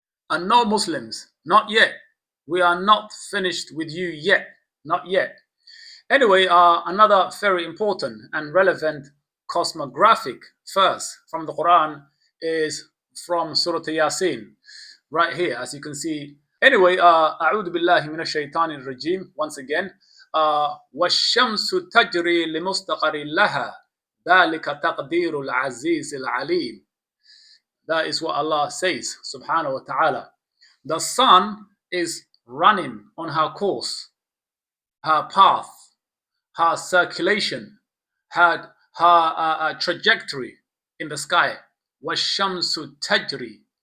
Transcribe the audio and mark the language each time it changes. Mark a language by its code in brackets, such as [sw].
[en] And no Muslims, not yet. We are not finished with you yet. Not yet. Anyway, another very important and relevant cosmographic verse from the Quran is from Surah Yasin, right here, as you can see. [ar] Anyway, أعوذ بالله من الشيطان الرجيم, [en] once again. [ar] والشمس تجري لمستقر لها ذلك تقدير العزيز العليم. [en] That is what Allah says, subhanahu wa ta'ala. The sun is running on her course, her path, her circulation, her trajectory in the sky. [ar] وَالشَّمْسُ تَجْرِي.